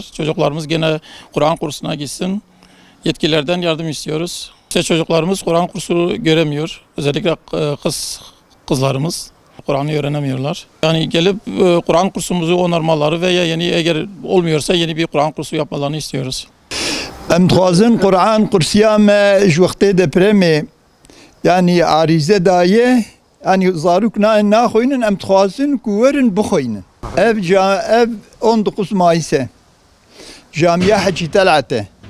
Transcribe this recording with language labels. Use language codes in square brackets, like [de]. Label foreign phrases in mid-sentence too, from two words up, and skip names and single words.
[tr] Çocuklarımız gene Kur'an kursuna gitsin. Yetkililerden yardım istiyoruz. İşte çocuklarımız Kur'an kursu göremiyor. Özellikle kızlarımız Kur'an'ı öğrenemiyorlar. Yani gelip Kur'an kursumuzu onarmaları veya eğer olmuyorsa yeni bir Kur'an kursu yapmalarını istiyoruz. [ku] Em dixwazin Kur'an kursiya me ji wextê depremê yanî arîze daye yanî zarok naxwînin em dixwazin ku werin bixwînin. Ev 19 Mayîsê Camiya Hecî Telatê.